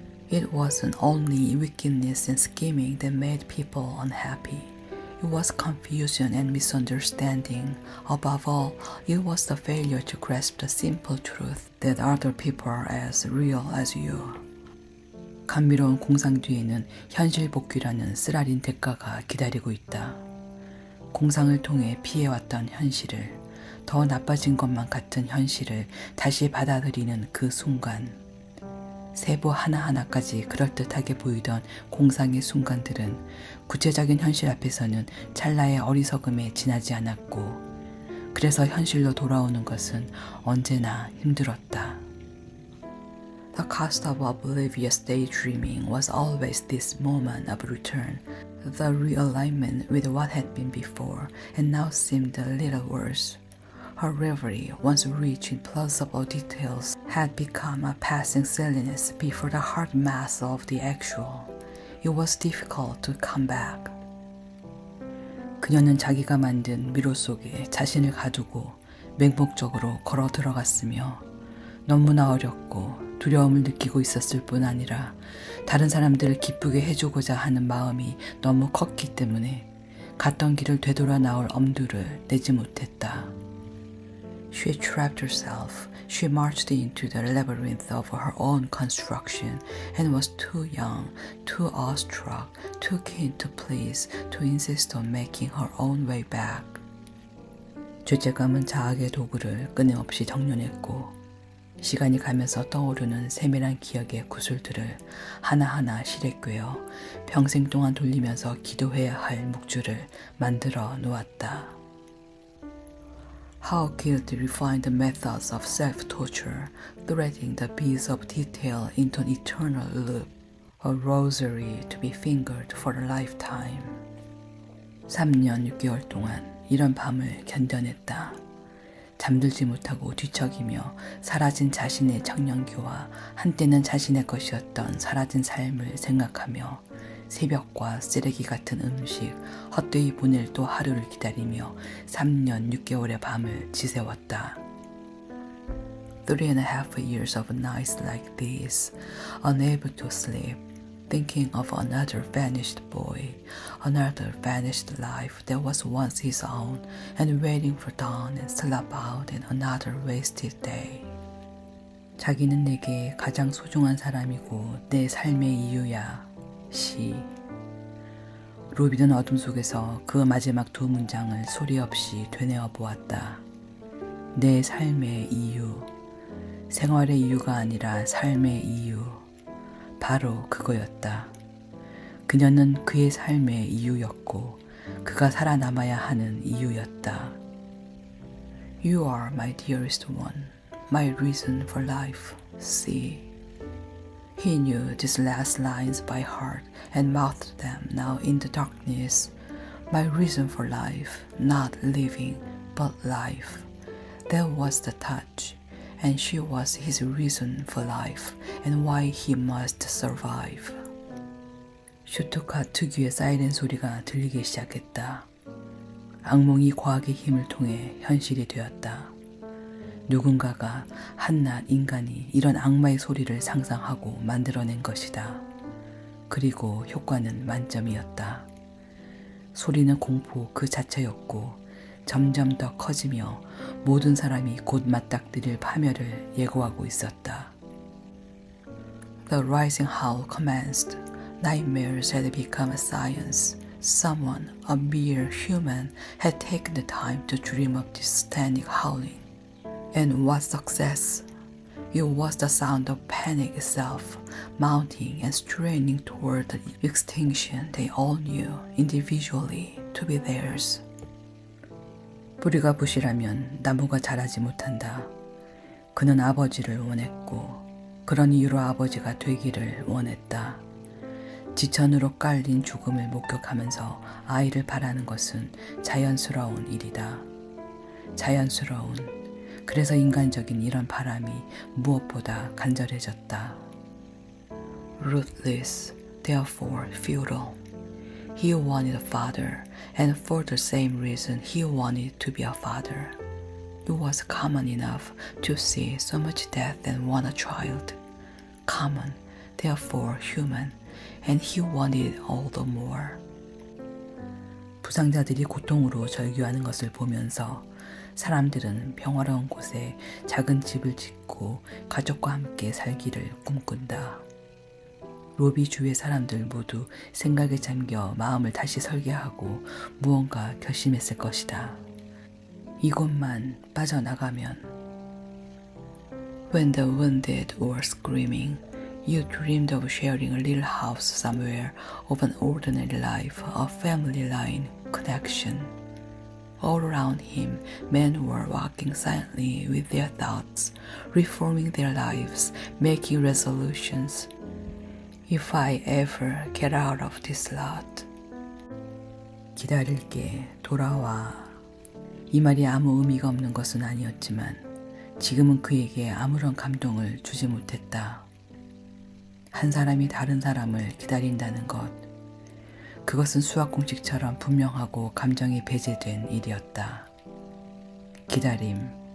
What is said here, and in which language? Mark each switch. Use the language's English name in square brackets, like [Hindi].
[English] It wasn't only wickedness and scheming that made people unhappy. It was confusion and misunderstanding. Above all, it was the failure to grasp the simple truth that other people are as real as you. [Korean] 감미로운 공상 뒤에는 현실 복귀라는 쓰라린 대가가 기다리고 있다. 공상을 통해 피해왔던 현실을, 더 나빠진 것만 같은 현실을 다시 받아들이는 그 순간, 세부 하나하나까지 그럴듯하게 보이던 공상의 순간들은 구체적인 현실 앞에서는 찰나의 어리석음에 지나지 않았고, 그래서 현실로 돌아오는 것은 언제나 힘들었다. [English] The cost of oblivious daydreaming was always this moment of return, the realignment with what had been before and now seemed a little worse. Her reverie, once rich in plausible details, had become a passing silliness before the hard mass of the actual. It was difficult to come back. [Korean] 그녀는 자기가 만든 미로 속에 자신을 가두고 맹목적으로 걸어 들어갔으며 너무나 어렵고 두려움을 느끼고 있었을 뿐 아니라 다른 사람들을 기쁘게 해주고자 하는 마음이 너무 컸기 때문에 갔던 길을 되돌아 나올 엄두를 내지 못했다. [English] She trapped herself. She marched into the labyrinth of her own construction and was too young, too awestruck, too keen to please to insist on making her own way back. [Korean] 죄책감은 자학의 도구를 끊임없이 정련했고 시간이 가면서 떠오르는 세밀한 기억의 구슬들을 하나하나 실에 꿰어 평생 동안 돌리면서 기도해야 할 묵주를 만들어 놓았다. [English] How guilt refined the methods of self-torture, threading the beads of detail into an eternal loop, a rosary to be fingered for a lifetime. [Korean] 3년 6개월 동안 이런 밤을 견뎌냈다. 잠들지 못하고 뒤척이며 사라진 자신의 청년기와 한때는 자신의 것이었던 사라진 삶을 생각하며 새벽과 쓰레기 같은 음식, 헛되이 보낼 또 하루를 기다리며 3년 6개월의 밤을 지새웠다. [English] 3.5 years of nights like this, unable to sleep, thinking of another vanished boy, another vanished life that was once his own, and waiting for dawn and slap out in another wasted day. [Korean] 자기는 내게 가장 소중한 사람이고 내 삶의 이유야. 시. 로비는 어둠 속에서 그 마지막 두 문장을 소리 없이 되뇌어 보았다. 내 삶의 이유. 생활의 이유가 아니라 삶의 이유. 바로 그거였다. 그녀는 그의 삶의 이유였고 그가 살아남아야 하는 이유였다. [English] You are my dearest one, my reason for life. C. He knew these last lines by heart and mouthed them now in the darkness. My reason for life, not living, but life. That was the touch, and she was his reason for life and why he must survive. [Korean] 슈투카 특유의 사이렌 소리가 들리기 시작했다. 악몽이 과학의 힘을 통해 현실이 되었다. 누군가가 한낱 인간이 이런 악마의 소리를 상상하고 만들어낸 것이다. 그리고 효과는 만점이었다. 소리는 공포 그 자체였고 점점 더 커지며 모든 사람이 곧 맞닥뜨릴 파멸을 예고하고 있었다. [English] The rising howl commenced. Nightmares had become a science. Someone, a mere human, had taken the time to dream of this static howling. And what success! It was the sound of panic itself, mounting and straining toward the extinction they all knew individually to be theirs. [Korean] 뿌리가 부실하면 나무가 자라지 못한다. 그는 아버지를 원했고 그런 이유로 아버지가 되기를 원했다. 지천으로 깔린 죽음을 목격하면서 아이를 바라는 것은 자연스러운 일이다. 자연스러운, 그래서 인간적인 이런 바람이 무엇보다 간절해졌다. [English] Ruthless, therefore futile. He wanted a father, and for the same reason he wanted to be a father. It was common enough to see so much death and want a child. Common, therefore human, and he wanted it all the more. [Korean] 부상자들이 고통으로 절규하는 것을 보면서 사람들은 평화로운 곳에 작은 집을 짓고 가족과 함께 살기를 꿈꾼다. 로비 주위의 사람들 모두 생각에 잠겨 마음을 다시 설계하고 무언가 결심했을 것이다. 이곳만 빠져나가면. [English] When the wounded were screaming, you dreamed of sharing a little house somewhere, of an ordinary life, a family line connection. All around him, men were walking silently with their thoughts, reforming their lives, making resolutions. If I ever get out of this lot. [Korean] 기다릴게, 돌아와. 이 말이 아무 의미가 없는 것은 아니었지만 지금은 그에게 아무런 감동을 주지 못했다. 한 사람이 다른 사람을 기다린다는 것. 그것은 수학 공식처럼 분명하고 감정이 배제된 일이었다. 기다림.